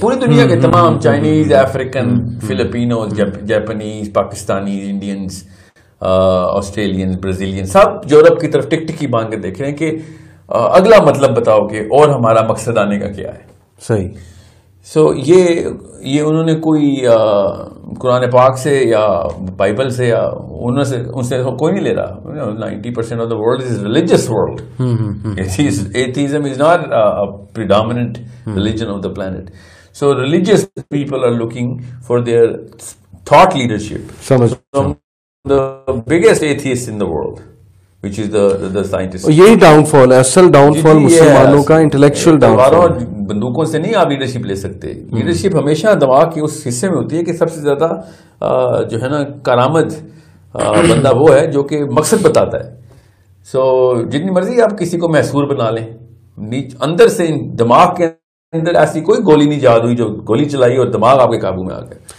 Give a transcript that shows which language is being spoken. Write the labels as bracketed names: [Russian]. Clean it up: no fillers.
[Urdu] پوری دنیا کے تمام Chinese, African, فلپینوز، Japanese, Pakistanis, Indians, Australians, Brazilian, سب یورپ کی طرف ٹک ٹکی باندھ کے دیکھ رہے ہیں کہ اگلا مطلب بتاؤ کہ اور ہمارا مقصد آنے کا کیا ہے. صحیح. سو یہ انہوں نے کوئی قرآن پاک سے یا بائبل سے یا ان سے کوئی نہیں لے رہا. [English] 90% of the world is religious world. Atheism is not a predominant religion of the planet. So religious people are looking for their thought leadership from the biggest atheist in the world, which is the scientist. [Urdu] یہی down فال ہے، اصل down فال مسلمانوں کا intellectual down فال. بندوقوں سے نہیں آپ leadership لے سکتے. لیڈرشپ ہمیشہ دماغ کے اس حصے میں ہوتی ہے کہ سب سے زیادہ جو ہے نا کارآمد بندہ وہ ہے جو کہ مقصد بتاتا ہے. سو جتنی مرضی آپ کسی کو محصور بنا لیں، اندر سے دماغ کے اندر ایسی کوئی گولی نہیں جاد ہوئی جو گولی چلائی اور دماغ آپ کے قابو میں آ گیا.